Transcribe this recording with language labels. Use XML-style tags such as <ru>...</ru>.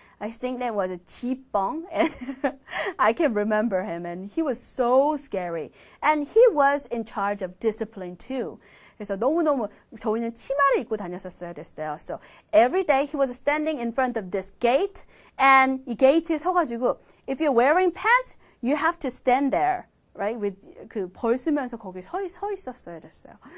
<en>His nickname was 지뻥, and I can remember him, and he was so scary. And he was in charge of discipline too.</en> <ko>그래서 너무너무 저희는 치마를 입고 다녔었어야 됐어요.</ko> <en>So every day he was standing in front of this gate, and</en> <ko>이 게이트에 서가지고</ko> <en>if you're wearing pants, you have to stand there, right?</en> <ko>With 벌 쓰면서 거기 서 있었어야 됐어요.</ko>